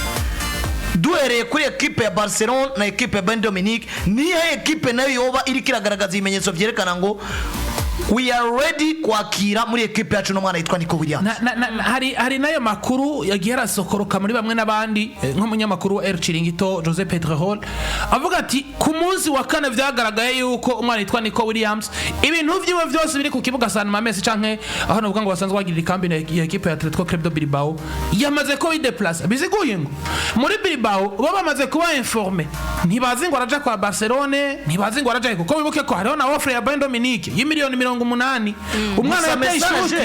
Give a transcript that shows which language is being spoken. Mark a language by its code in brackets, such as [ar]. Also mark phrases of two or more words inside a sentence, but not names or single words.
[rn] duhereye kuri equipe ya Barcelona na equipe ya Bayern Dominique niyo equipe nayo yoba iri kiragaragaza ibimenyetso vyerekana ngo [en] we are ready [rn] kwakira muri equipe yacu no mwana yitwa Nico Williams hari nayo makuru yagiye rasokoroka muri bamwe nabandi nk'umunyamakuru wa El Chiringuito Jose Pedrerol avuga ati ku munsi wa kane vyagaragaye yuko umwana yitwa Nico Williams ibintu vyiwe vyose biri ku kibuga San Mamés canke aho navuga ngo basanzwe bagirira ikambi ya equipe ya Atletico Club de Bilbao yamaze ko ideplace biziguye ngo muri Bilbao bo bamaze kuba informé ntibazi ngo araja kwa Barcelona ntibazi ngo araja kuko bibuke ko hariho na offer ya Bayern Dominique y'imiliyoni 80 umwana yateye